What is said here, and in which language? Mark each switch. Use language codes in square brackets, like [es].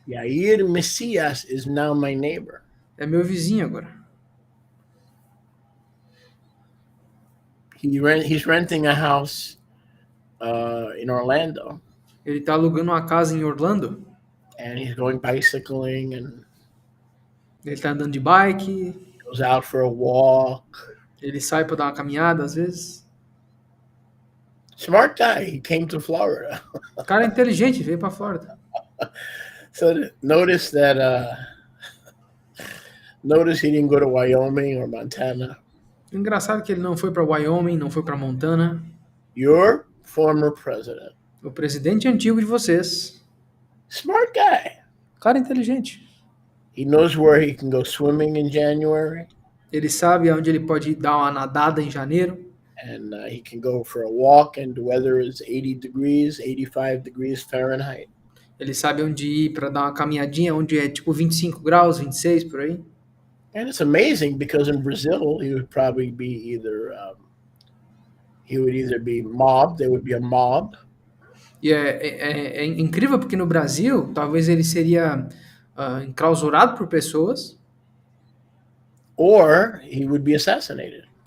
[en] Yair Messias is now my neighbor. [pt] É meu vizinho agora. [en] He's renting a house in Orlando, [pt] Ele está alugando uma casa em Orlando. [en] and he's going bicycling and [pt] Ele está andando de bike. [en] goes out for a walk. [pt] Ele sai para dar uma caminhada às vezes. [en] Smart guy. He came to Florida. [pt] O cara é inteligente, veio para Flórida. [en] So notice that notice he didn't go to Wyoming or Montana. [pt] Engraçado que ele não foi para Wyoming, não foi para Montana. [en] Your former president. [pt] O presidente antigo de vocês. [en] Smart guy. [pt] O cara é inteligente. [en] He knows where he can go swimming in January, [pt] Ele sabe aonde ele pode dar uma nadada em janeiro. [en] and he can go for a walk, and the weather is 80 degrees, 85 degrees Fahrenheit. [pt] Ele sabe onde ir para dar uma caminhadinha, onde é tipo 25 graus, 26 por aí. [en] And it's amazing because in Brazil, he would probably be either be mobbed, there would be a mob, [pt] E é incrível porque no Brasil, talvez ele seria enclausurado por pessoas, [en] or he would be assassinated.